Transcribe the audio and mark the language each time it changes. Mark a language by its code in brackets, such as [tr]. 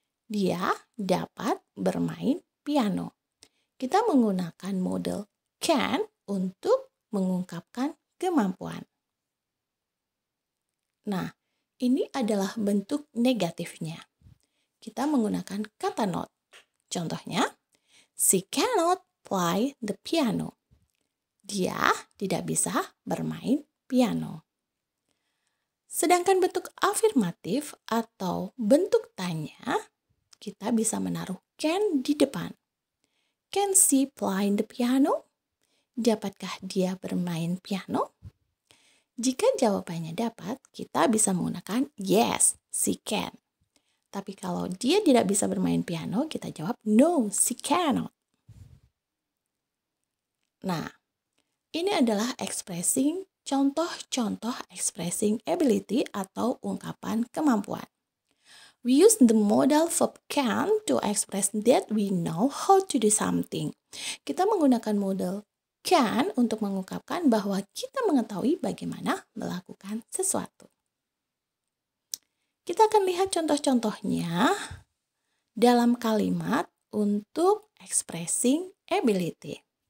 [id] Dia dapat bermain piano. Kita menggunakan model can untuk mengungkapkan kemampuan. Nah, ini adalah bentuk negatifnya. Kita menggunakan kata not. Contohnya, [en] she cannot play the piano. [id] Dia tidak bisa bermain piano. Sedangkan bentuk afirmatif atau bentuk tanya, kita bisa menaruh can di depan. [en] Can she play the piano? [id] Dapatkah dia bermain piano? Jika jawabannya dapat, kita bisa menggunakan [en] yes, she can. [id] Tapi kalau dia tidak bisa bermain piano, kita jawab [en] no, she cannot. [id] Nah, ini adalah contoh-contoh [en] expressing ability [id] atau ungkapan kemampuan. [en] We use the modal verb can to express that we know how to do something. [id] Kita menggunakan modal can untuk mengungkapkan bahwa kita mengetahui bagaimana melakukan sesuatu. Kita akan lihat contoh-contohnya dalam kalimat untuk [en] expressing ability.